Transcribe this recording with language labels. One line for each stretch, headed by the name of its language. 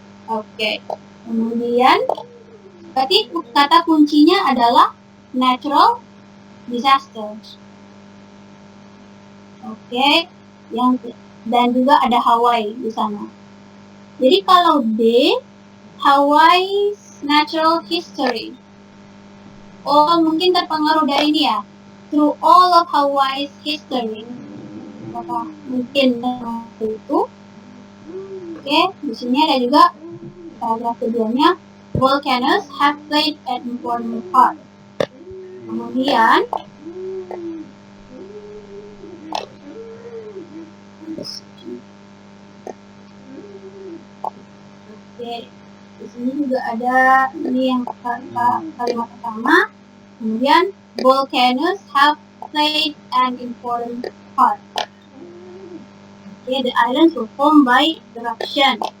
Indonesian: Oke, kemudian berarti kata kuncinya adalah natural disasters. Oke, dan juga ada Hawaii di sana. Jadi kalau D, Hawaii's natural history. Oh, mungkin terpengaruh dari ini ya.
English: Through all of Hawaii's history.
Indonesian: Apakah mungkin itu? Oke, di sini ada juga paragraf keduanya.
English: Volcanoes have played an important part.
Indonesian: Kemudian oke, di sini juga ada ini yang kalimat pertama. Kemudian
English: volcanoes have played an important part. Okay, the islands were formed by eruption.